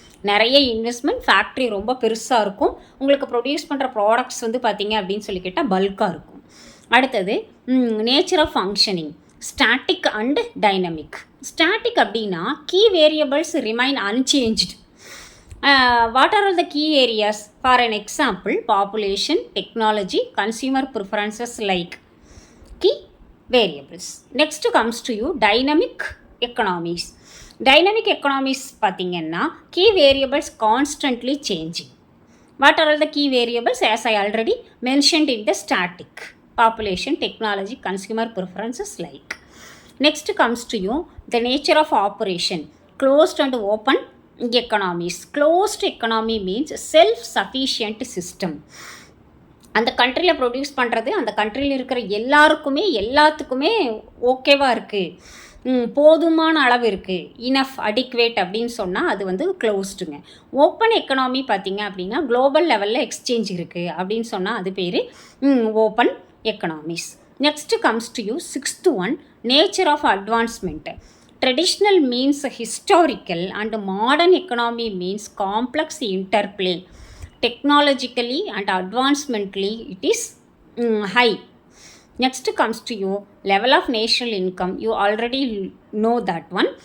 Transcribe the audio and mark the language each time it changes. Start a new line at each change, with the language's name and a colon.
Tamil: நிறைய investment, factory ரொம்ப பெருசாக இருக்கும். உங்களுக்கு ப்ரொடியூஸ் பண்ணுற ப்ராடக்ட்ஸ் வந்து பார்த்தீங்க அப்படின்னு சொல்லி கேட்டால் பல்காக இருக்கும்.
English: அடுத்தது nature of functioning, static and dynamic. Static அப்படின்னா key variables remain unchanged. What are all the key areas? For an example, population, technology, consumer preferences like key variables. Next comes to you dynamic economies. Dynamic economies பார்த்தீங்கன்னா key variables constantly changing. What are all the key variables? As I already mentioned in the static. Population, technology, consumer preferences like. Next comes to you the nature of operation. Closed and open economies. Closed economy means self-sufficient system.
Tamil: அந்த கண்ட்ரியில் produce பண்ணுறது அந்த கண்ட்ரியில் இருக்கிற எல்லாத்துக்குமே ஓகேவாக இருக்குது, போதுமான அளவு இருக்குது, இனஃப், அடிக்வேட் அப்படின்னு சொன்னால் அது வந்து க்ளோஸ்டுங்க. ஓப்பன் எக்கனாமி பார்த்திங்க அப்படின்னா குளோபல் லெவலில் எக்ஸ்சேஞ்ச் இருக்குது அப்படின்னு சொன்னால் அது பேர் open economics.
English: Next comes to you sixth one, nature of advancement. Traditional means historical and modern economy means complex interplay. Technologically and advancedly it is high. Next comes to you level of national income. You already know that one.